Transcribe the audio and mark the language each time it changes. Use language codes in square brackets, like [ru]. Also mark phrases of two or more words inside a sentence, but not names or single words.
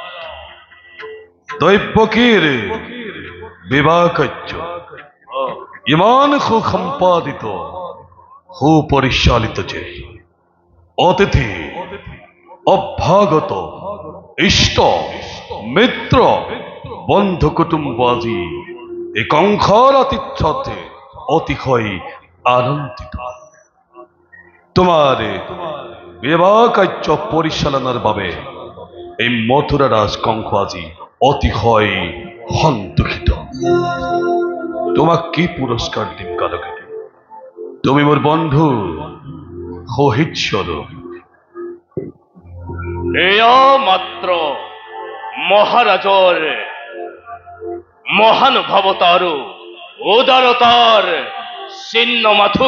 [as] দৈব্যকীর বিবাহ কার্য ইমান সুসম্পাদিত সুপরিচালিত যে অতিথি অভ্যাগত ইষ্ট মিত্র বন্ধু কুটুম্ব আজি এই কংসর আতিথ্যতে অতিশয় আনন্দিত। তোমার বিবাহ কার্য পরিচালনার বাবে এই মথুরা রাজ কংস আজি অতিশয় সন্তুষ্ট। তোমাক কি পুরস্কার দিম কালকেতু? তুমি মোর বন্ধু সহিষ্ণু। এয়া মাত্ৰ মহাৰাজৰ মহানুভৱতা আৰু উদাৰতাৰ চিহ্ন মাথো।